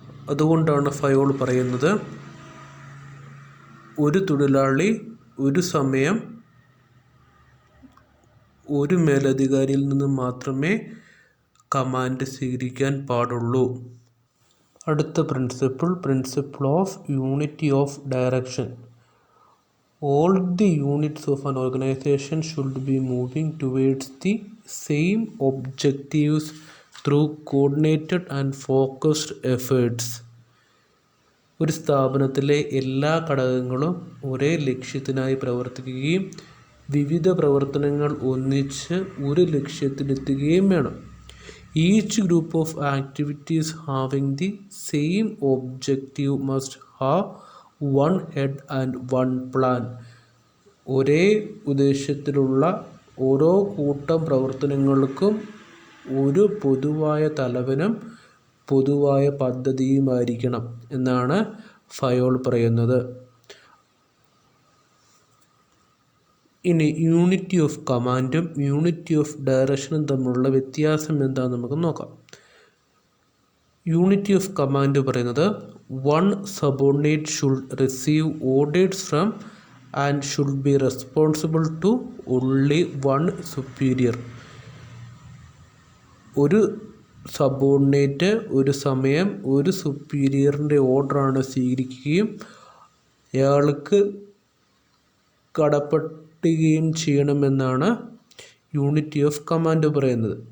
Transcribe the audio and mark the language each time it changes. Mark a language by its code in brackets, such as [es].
[ml] അതുകൊണ്ടാണ് ഫയോൾ പറയുന്നത് ഒരു തൊഴിലാളി ഒരു സമയം ഒരു മേലധികാരിയിൽ നിന്ന് മാത്രമേ കമാൻഡ് സ്വീകരിക്കാൻ പാടുള്ളൂ. അടുത്ത principle of unity of direction. [en] All the units of an organization should be moving towards the same objectives through coordinated and focused efforts. [ml] ഒരു സ്ഥാപനത്തിലെ എല്ലാ ഘടകങ്ങളും ഒരേ ലക്ഷ്യത്തിനായി പ്രവർത്തിക്കുകയും വിവിധ പ്രവർത്തനങ്ങൾ ഒന്നിച്ച് ഒരു ലക്ഷ്യത്തിലെത്തുകയും വേണം. [en] Each group of activities having the same objective must have one head and one plan. [ml] ഒരേ ഉദ്ദേശത്തിലുള്ള ഓരോ കൂട്ടം പ്രവർത്തനങ്ങൾക്കും ഒരു പൊതുവായ തലവനും പൊതുവായ പദ്ധതിയുമായിരിക്കണം എന്നാണ് ഫയോൾ പറയുന്നത്. ഇനി യൂണിറ്റി ഓഫ് കമാൻഡും യൂണിറ്റി ഓഫ് ഡയറക്ഷനും തമ്മിലുള്ള വ്യത്യാസം എന്താണെന്ന് നമുക്ക് നോക്കാം. [en] unity of command [ml] പറയുന്നത് [en] One subordinate should receive orders from and should be responsible to only one superior. [ml] ഒരു സബോർഡിനേറ്റ് ഒരു സമയം ഒരു സുപ്പീരിയറിൻ്റെ ഓർഡറാണ് സ്വീകരിക്കുകയും അയാൾക്ക് കടപ്പെട്ടുകയും ചെയ്യണമെന്നാണ് യൂണിറ്റി ഓഫ് കമാൻഡ് പറയുന്നത്.